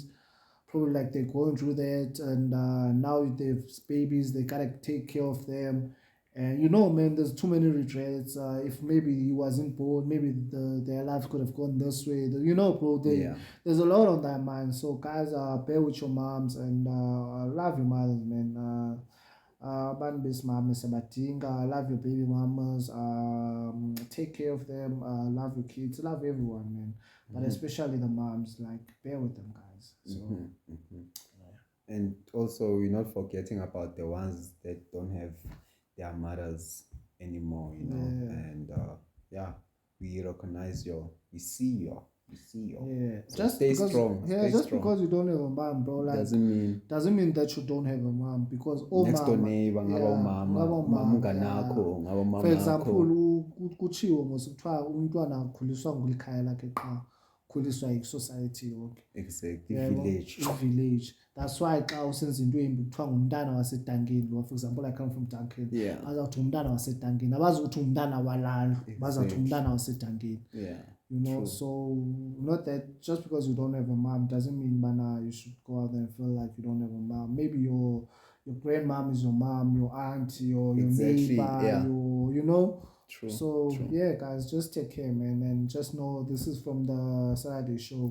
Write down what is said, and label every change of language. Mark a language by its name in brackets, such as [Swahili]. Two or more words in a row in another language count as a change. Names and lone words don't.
[English] Probably like they're going through that, and now they've babies, they gotta take care of them. And man, there's too many regrets. If maybe he wasn't born, maybe their life could have gone this way. Bro, Yeah. there's a lot on their mind. So guys, bear with your moms and love your mothers, man. [Xhosa] Abantu besimame siyabadinga. [English] Love your baby mamas. Take care of them. Love your kids. Love everyone, man. But especially the moms, like bear with them, guys. So And also, we're not forgetting about the ones that don't have their mothers anymore, Yeah. And we recognize we see you. yeah, So just stay because strong. Stay just strong. because you don't have a mom, bro, like doesn't mean that you don't have a mom, because all next door mama, [Xhosa] neighbor ngaba [English] yeah, [Xhosa] umama ngaba umama umama, unganakho ngaba umama [English] for example, [Xhosa] akho. kutshiwo mos kuthiwa umntwana ukhuliswa ngulikhaya lakhe qha, ukhuliswa yi-society yonke. [English] Exactly. [Xhosa] Yebo, [English] Village. [Xhosa] i-village. That's why xa usenza into embi kuthiwa ngumntana wasetankeni. [English] For example, I come from Tankeni. Yeah. [Xhosa] Bazawuthi umntana wasetankeni, abazi ukuthi umntana walalo, bazawuthi umntana wasetankeni. [English] Yeah. True. So not that just because you don't have a mom doesn't mean you should go out there and feel like you don't have a mom. Maybe your grandmom is your mom, your aunt, your Exactly, neighbor, yeah. True. So yeah, guys, just take care, man, and just know this is from the Saturday show.